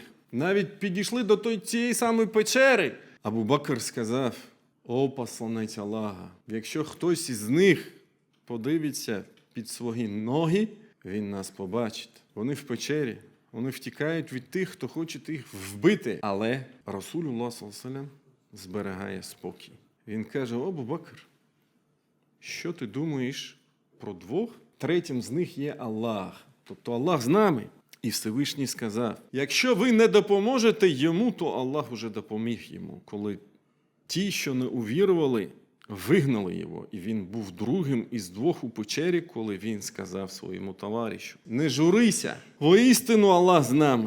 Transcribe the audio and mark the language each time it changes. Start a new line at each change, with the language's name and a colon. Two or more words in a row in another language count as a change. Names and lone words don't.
Ukrainian: Навіть підійшли до цієї самої печери. Абу Бакр сказав, о посланець Аллаха, якщо хтось із них подивиться під свої ноги, він нас побачить. Вони в печері, вони втікають від тих, хто хоче їх вбити. Але Расулуллах
Arabic: صلى الله عليه وسلم
Ukrainian: зберігає спокій. Він каже, о, Абу Бакр, що ти думаєш про двох? Третім з них є Аллах. Тобто Аллах з нами. І Всевишній сказав, якщо ви не допоможете йому, то Аллах уже допоміг йому. Коли ті, що не увірували, вигнали його, і він був другим із двох у печері, коли він сказав своєму товаришу, не журися, воістину Аллах з нами.